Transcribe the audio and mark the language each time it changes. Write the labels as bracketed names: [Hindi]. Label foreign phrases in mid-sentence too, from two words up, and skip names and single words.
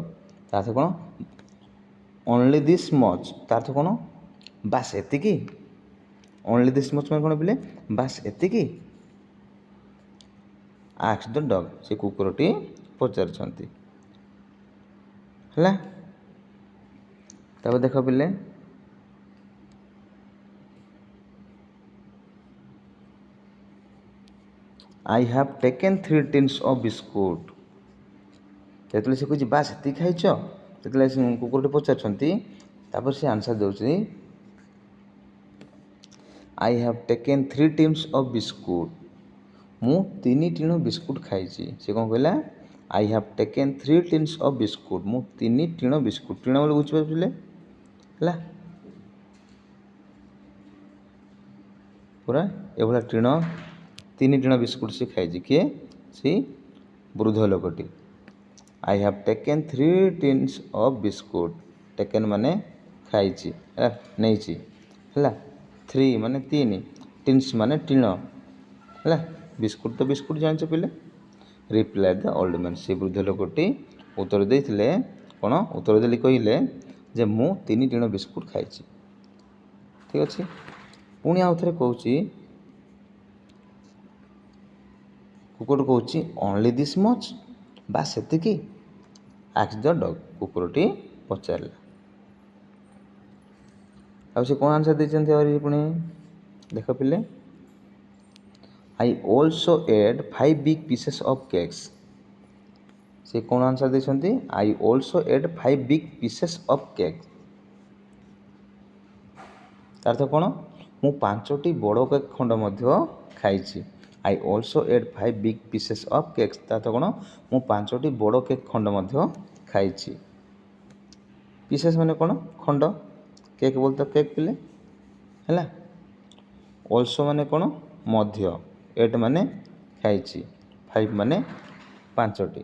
[Odia] ତା ଅର୍ଥ କ'ଣ? [English] only this much [Odia] ତା ଅର୍ଥ କ'ଣ? ବାସ୍ ଏତିକି। [English] only this much [Odia] ମାନେ କ'ଣ ପିଲେ? ବାସ୍ ଏତିକି। [English] asked the dog, [Odia] ସେ କୁକୁରଟି ପଚାରୁଛନ୍ତି। ହେଲା, ତାପରେ ଦେଖ ପିଲେ, [English] I have taken 3 tins of biscuit। [Odia] ଯେତେବେଳେ ସେ କହୁଛି ବାସ୍ ଏତିକି ଖାଇଛ, ଯେତେବେଳେ ସେ କୁକୁରଟି ପଚାରୁଛନ୍ତି, ତାପରେ ସେ ଆନ୍ସର୍ ଦେଉଛି [English] I have taken 3 tins of biscuit। [Odia] ମୁଁ 3 ଟିଣ ବିସ୍କୁଟ୍ ଖାଇଛି। ସେ କ'ଣ କହିଲା? [English] I have taken 3 tins of biscuit। [Odia] ମୁଁ 3 ଟିଣ ବିସ୍କୁଟ୍, ଟିଣ ବୋଲି ବୁଝିପାରିଲେ? ହେଲା, ପୁରା ଏଭଳିଆ ଟିଣ 3 ଟିଣ ବିସ୍କୁଟ୍ ସେ ଖାଇଛି। କିଏ? ସେ ବୃଦ୍ଧ ଲୋକଟି। [English] I have taken 3 tins of biscuit। [Odia] ଟେକେନ୍ ମାନେ ଖାଇଛି, ହେଲା, ନେଇଛି। ହେଲା, 3 ମାନେ 3, ଟିନ୍ସ ମାନେ ଟିଣ। ହେଲା, ବିସ୍କୁଟ୍ ତ ବିସ୍କୁଟ୍ ଜାଣିଛ ପିଲେ। [English] replied the old man, [Odia] ସେ ବୃଦ୍ଧ ଲୋକଟି ଉତ୍ତର ଦେଇଥିଲେ କ'ଣ? ଉତ୍ତର ଦେଲି କହିଲେ ଯେ ମୁଁ 3 ଟିଣ ବିସ୍କୁଟ୍ ଖାଇଛି। ଠିକ୍ ଅଛି, ପୁଣି ଆଉ ଥରେ କହୁଛି, କୁକୁର କହୁଛି [English] only this much, [Odia] ବାସ୍ ସେତିକି। [English] asked the dog, [Odia] କୁକୁରଟି ପଚାରିଲା। ଆଉ ସେ କ'ଣ ଆନ୍ସର୍ ଦେଇଛନ୍ତି ଆହୁରି ପୁଣି ଦେଖ ପିଲେ, [English] I also ate 5 big pieces of cakes। [Odia] ସେ କ'ଣ ଆନ୍ସର୍ ଦେଇଛନ୍ତି? [English] I also ate 5 big pieces of cake। [Odia] ତା ଅର୍ଥ କ'ଣ? ମୁଁ 5ଟି ବଡ଼ କେକ୍ ଖଣ୍ଡ ମଧ୍ୟ ଖାଇଛି। [English] I also ate 5 big pieces of cakes। [Odia] ତା ଅର୍ଥ କ'ଣ? ମୁଁ 5ଟି ବଡ଼ କେକ୍ ଖଣ୍ଡ ମଧ୍ୟ ଖାଇଛି। ପିସେସ୍ ମାନେ କ'ଣ? ଖଣ୍ଡ। କେକ୍ ବୋଲି ତ କେକ୍ ପିଲେ। ହେଲା, ଅଲ୍ସୋ ମାନେ କ'ଣ? ମଧ୍ୟ। 8 ମାନେ ଖାଇଛି, 5 ମାନେ 5ଟି।